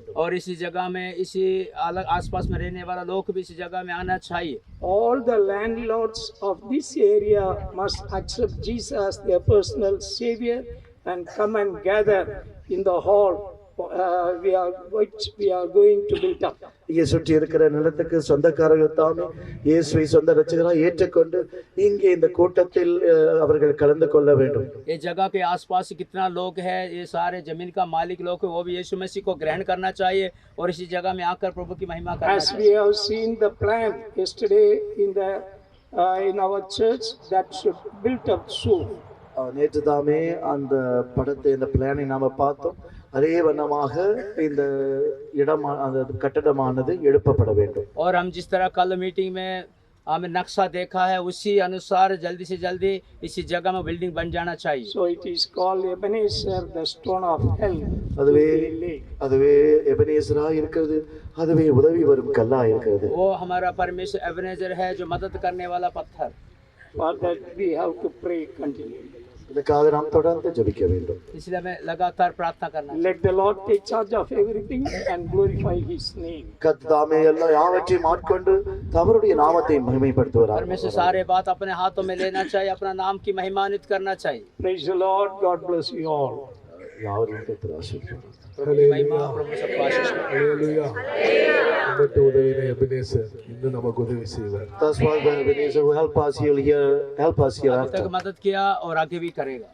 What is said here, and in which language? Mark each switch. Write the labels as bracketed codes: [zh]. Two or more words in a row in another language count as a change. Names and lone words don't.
[hi] और इसी जगह में, इसी अलग आसपास में रहने वाला लोग भी इसी जगह में आना चाहिए. [en] All the landlords of this area must accept Jesus as their personal savior and come and gather in the hall which we are going to build up. [ta] இங்கே சுற்றி இருக்கிற நிலத்துக்கு சொந்தக்காரர்கள் தாமே இயேசுவை சொந்த ரட்சகராக ஏற்றுக்கொண்டு இங்கே இந்த கூட்டத்தில் அவர்கள் கலந்து கொள்ள வேண்டும். [hi] ये जगह के आसपास कितना लोग है, ये सारे जमीन का मालिक लोग है, वो भी यीशु मसीह को ग्रहण करना चाहिए और इसी जगह में आकर प्रभु की महिमा करना [en] As [hi] चाहिए. [en] we have seen the plan yesterday in our church that should build up soon. [ta] நேற்று தாமே அந்த படத்தை, இந்த பிளானை நாம பார்த்தோம். அதே வண்ணமாக இந்த இடம், அந்த கட்டடமானது எழுப்பப்பட வேண்டும். [hi] और हम जिस तरह कल मीटिंग में हमें नक्शा देखा है, उसी अनुसार जल्दी से जल्दी इसी जगह में बिल्डिंग बन जाना चाहिए. [en] So it is called Ebenezer, the stone of help. [ta] அதுவே எபனேசரா இருக்கிறது, அதுவே உதவி வரும் கல்லா இருக்கிறது. [hi] वो हमारा परमेश्वर एबनेजर है, जो मदद करने वाला पत्थर. [en] For that we have to pray continually. [ta] இதுக்காக நாம் தொடர்ந்து ஜெபிக்க வேண்டும். [hi] इसलिए हमें लगातार प्रार्थना करना चाहिए. [en] Let the Lord take charge of everything and glorify His name. [ta] கர்த்தர் தாமே எல்லா யாவற்றையும் ஆட்கொண்டு அவருடைய நாமத்தை மகிமைப்படுத்துவார். [hi] परमेश्वर सारे बात अपने हाथों में लेना चाहिए, अपना नाम की महिमान्वित करना चाहिए. [en] Praise the Lord. God bless you all. [ta] யாவரையும் கர்த்தர் ஆசீர்வதிப்பார். [hi] प्रभु की महिमा, प्रभु सबको आशीष दे। [ta] ஹல்லேலூயா. நம்மட்டு உதவின எபினேசர் இன்னும் நமக்கு உதவி செய்வார். [en] That's why the Ebenezer will help us [hi] अभी [en] hereafter. [hi] तक मदद किया और आगे भी करेगा।